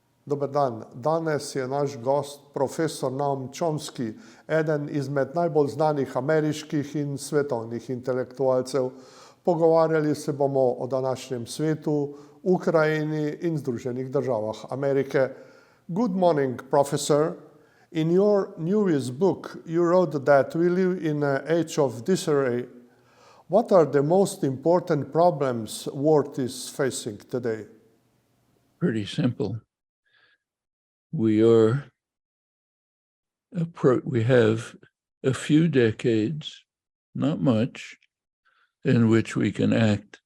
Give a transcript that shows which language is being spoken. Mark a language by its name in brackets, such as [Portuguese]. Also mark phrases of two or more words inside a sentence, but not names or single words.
[Slovenian] Dober dan. Danes je naš gost profesor Noam Chomsky, eden izmed najbolj znanih ameriških in svetovnih intelektualcev. Pogovarjali se bomo o današnjem svetu, Ukrajini in Združenih državah Amerike. [English] Good morning, professor. In your newest book, you wrote that we live in an age of disarray. What are the most important problems world is facing today? Pretty simple. We have a few decades, not much, in which we can act